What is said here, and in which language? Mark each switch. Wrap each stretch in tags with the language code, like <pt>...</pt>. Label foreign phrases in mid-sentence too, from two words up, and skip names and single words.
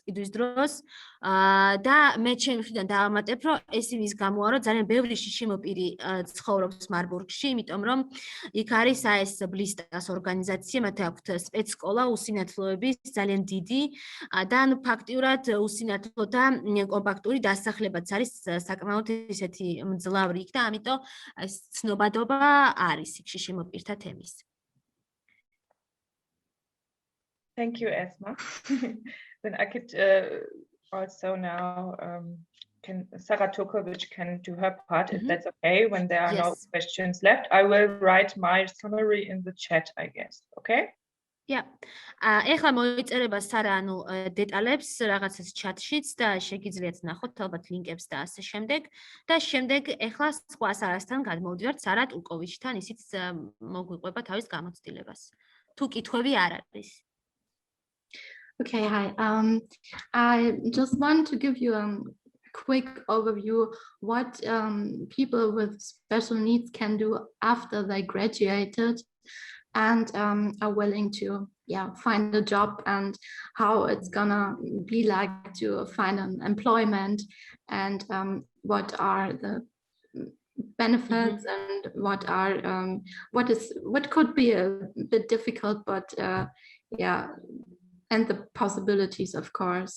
<ka>ყიდვის დროს და მე ჩემი მხრიდან დავამატებ, რომ ეს იმის გამოა, რომ ძალიან ბევრი შიშიმო პირი ცხოვრობს მარბურგში, იმიტომ რომ იქ არის ეს ბლისტას ორგანიზაცია, მათ აქვთ სპეცსკოლა უსინათლოების ძალიან დიდი და ანუ ფაქტიურად უსინათლო და კომპაქტური დასახლებაც არის საკმაოდ ისეთი მძლავრი იქ და ამიტომ ეს ცნობადობა არის იქ შიშიმო პირთა თემის.</ka> <en>Thank you, Esma. Then I could also now Sarah Turkovic can do her part if that's okay. When there are no questions left, I will write my summary in the chat, I guess. Okay? Yeah.</en> <ka>ეხლა მოიწერება სარა ანუ დეტალებს რაღაცას ჩატშიც და შეგიძლიათ ნახოთ ალბათ ლინკებს და ასე შემდეგ და შემდეგ ეხლა სხვა სარასთან გადმოვდივართ სარა ტურკოვიჩთან ისიც მოგვიყვება თავის გამოცდილებას. თუ კითხვები არ არის.</ka> <en>Okay, hi. I just want to give you a quick overview what people with special needs can do after they graduated and are willing to find a job and how it's gonna be like to find an employment and what are the benefits and what could be a bit difficult, but and the possibilities, of course.</en>